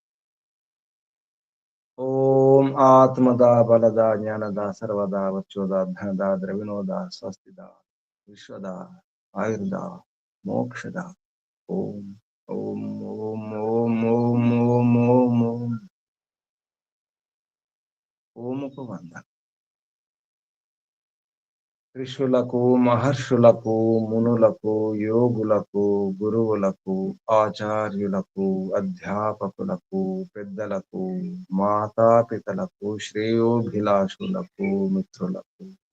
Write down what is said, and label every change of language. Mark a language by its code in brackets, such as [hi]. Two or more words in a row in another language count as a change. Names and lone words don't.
[sa] ओम आत्मदा बलदा ज्ञानदा सर्वदा वच्चोदा धनदा द्रविणोदा स्वस्तिदा विश्वदा आयुर्दा मोक्षदा। [hi] ओम ओम ओम ओम ओम ओम ओम ओम ओम को वंदन। [te] ఋషులకు మహర్షులకు మునులకు యోగులకు గురువులకు ఆచార్యులకు అధ్యాపకులకు పెద్దలకు మాతాపితలకు శ్రేయోభిలాషులకు మిత్రులకు